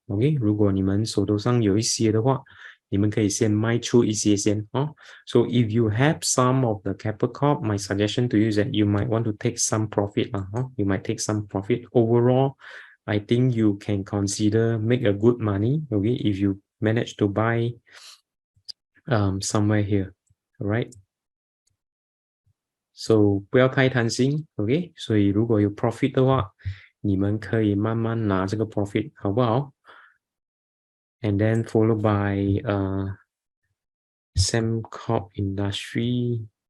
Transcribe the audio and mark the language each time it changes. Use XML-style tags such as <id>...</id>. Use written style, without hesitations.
<zh>OK， 如果你们手头上有一些的话，你们可以先卖出一些先哦。</zh> <en>So if you have some of the KeppelCorp, my suggestion to you is that you might want to take some profit</en> <zh>啦，哦</zh> <en>you might take some profit. Overall, I think you can consider make a good money, okay, if you manage to buy somewhere here, all right? So</en> <zh>不要太贪心 ，OK？所以如果有 profit 的话，你们可以慢慢拿这个 profit， 好不好 ？</zh> <en>And then followed by Sembcorp Industry.</en>